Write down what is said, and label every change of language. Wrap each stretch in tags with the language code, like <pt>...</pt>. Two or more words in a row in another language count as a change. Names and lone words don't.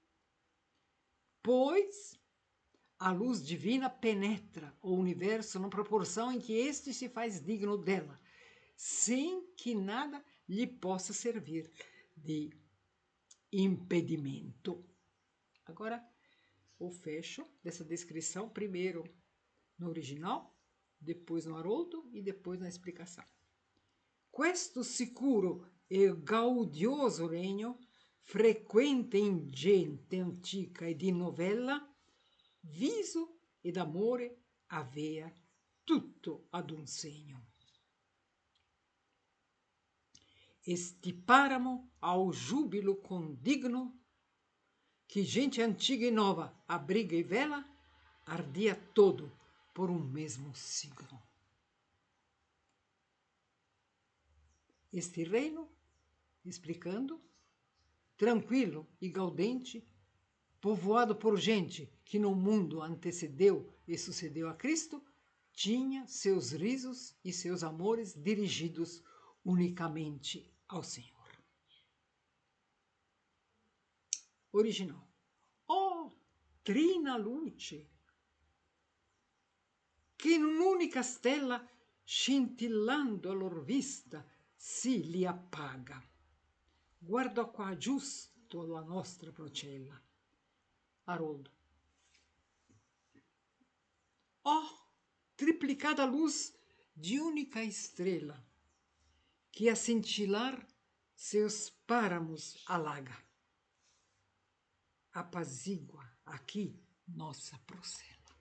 <pt>Pois a luz divina penetra o universo na proporção em que este se faz digno dela, sem que nada lhe possa servir de impedimento. Agora, o fecho dessa descrição, primeiro no original, depois no Haroldo e depois na explicação.</pt> <it>Questo sicuro e gaudioso regno, frequente in gente antica e di novella, viso ed amore avea tutto ad un segno.</it> <pt>Este páramo ao júbilo condigno, que gente antiga e nova abriga e vela, ardia todo por um mesmo signo. Este reino, explicando, tranquilo e gaudente, povoado por gente que no mundo antecedeu e sucedeu a Cristo, tinha seus risos e seus amores dirigidos unicamente ao Senhor. Original.</pt> <it>Oh, trina luce, che in un'unica stella, scintillando a lor vista, si li appaga. Guarda qua giusto la nostra procella.</it> <pt>Haroldo. Oh, triplicada luz de única estrela, que a cintilar seus páramos alaga. Apazigua aqui nossa procela.</pt>